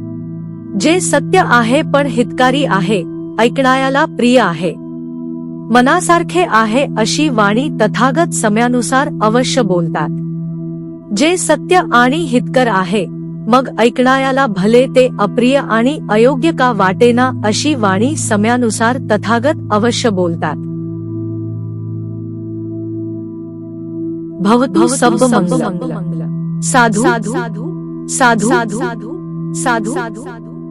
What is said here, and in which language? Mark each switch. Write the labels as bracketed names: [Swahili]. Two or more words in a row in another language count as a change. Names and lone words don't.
[Marathi] जे सत्य आहे पण हितकारी आहे, ऐकणाऱ्याला प्रिय आहे, मनासारखे आहे अशी वाणी तथागत समयानुसार अवश्य बोलतात. जे सत्य आणि हितकर आहे, मग ऐकणाऱ्याला भले ते अप्रिय आणि अयोग्य का वाटेना अशी वाणी समयानुसार तथागत अवश्य बोलतात. [Pali] भवतु सब मंगलम. साधु साधु साधु साधु साधु साधु.